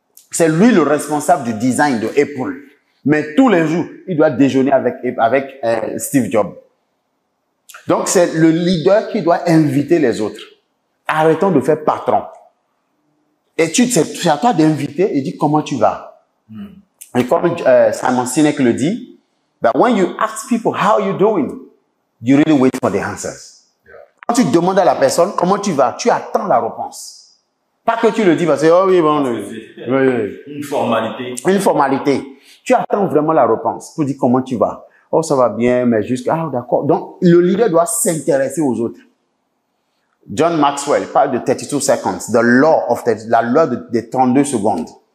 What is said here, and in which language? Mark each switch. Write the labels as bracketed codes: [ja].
[fr] C'est lui le responsable du design de Apple. Mais tous les jours, il doit déjeuner avec Steve Jobs. Donc, c'est le leader qui doit inviter les autres. Arrêtons de faire patron. Et c'est à toi d'inviter et dire comment tu vas. Et comme Simon Sinek le dit, [en] that when you ask people how you doing, you really wait for the answers. [fr] Quand tu demandes à la personne comment tu vas, tu attends la réponse. Pas que tu le dis parce que, oh oui, bon, oui. Une formalité. Une formalité. Tu attends vraiment la réponse pour dire comment tu vas. Oh, ça va bien, mais juste, ah, d'accord. Donc, le leader doit s'intéresser aux autres. John Maxwell parle de [en] 32 seconds, [fr] la loi des 32 secondes.